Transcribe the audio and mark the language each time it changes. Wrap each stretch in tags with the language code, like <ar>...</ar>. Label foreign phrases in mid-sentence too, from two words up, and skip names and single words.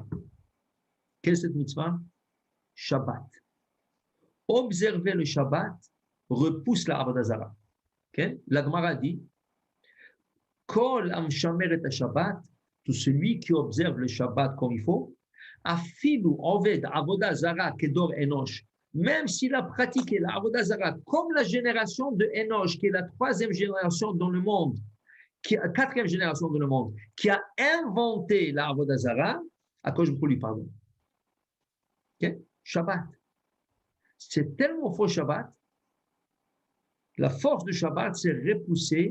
<fr>Quelle est cette mitzvah? Shabbat. Observer le Shabbat repousse la</fr> <he>עבודה זרה.</he> <fr>Okay? La Gemara dit,</fr> <he>כל המשמר את שבת,</he> <fr>tout celui qui observe le Shabbat comme il faut,</fr> <he>אפילו עובד עבודה זרה כדור אנוש,</he> <fr>même s'il a pratiqué la</fr> <he>עבודה זרה</he> <fr>comme la génération de Enosh, qui est la 3e génération dans le monde, qui est la 4e génération dans le monde, qui a inventé la</fr> <he>עבודה זרה,</he> <fr>à quoi je vous lui pardon. Okay? Shabbat. C'est tellement faux Shabbat. La force du Shabbat, c'est repousser.</fr>